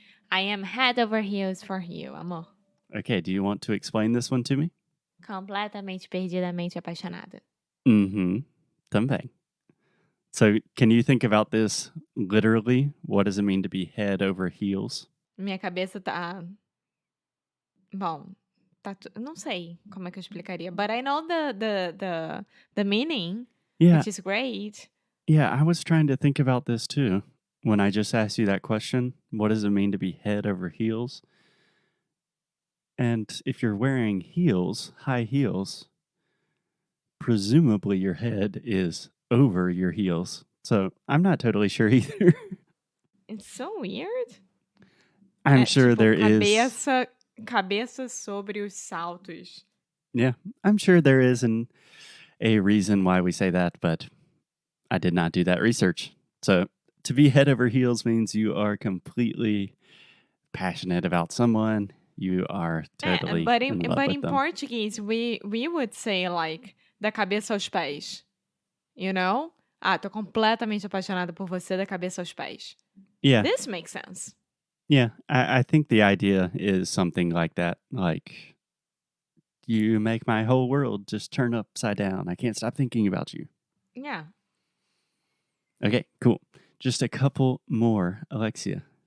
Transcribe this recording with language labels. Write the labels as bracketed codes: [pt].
[en] I am head over heels for you, amor. Okay, do you want to explain this one to me? [pt] Completamente perdidamente apaixonada. Mm-hmm. Também. [en] So can you think about this literally? What does it mean to be head over heels? [pt] Minha cabeça tá... Bom, não sei como é que eu explicaria. [en] But I know the meaning, Yeah. which is great. Yeah, I was trying to think about this too. When I just asked you that question, what does it mean to be head over heels? And if you're wearing heels, high heels, presumably your head is over your heels. So I'm not totally sure either. It's so weird. I'm sure [pt] tipo, [en] there is. [pt] Cabeça sobre os saltos. [en] Yeah, I'm sure there is a reason why we say that, but I did not do that research. So to be head over heels means you are completely passionate about someone. You are totally in love with them. Portuguese, we would say like [pt] da cabeça aos pés. [en] You know? [pt] Ah, tô completamente apaixonada por você da cabeça aos pés. [en] Yeah. This makes sense. Yeah, I think the idea is something like that. Like, you make my whole world just turn upside down. I can't stop thinking about you. Yeah. Okay, cool. Just a couple more, Alexia.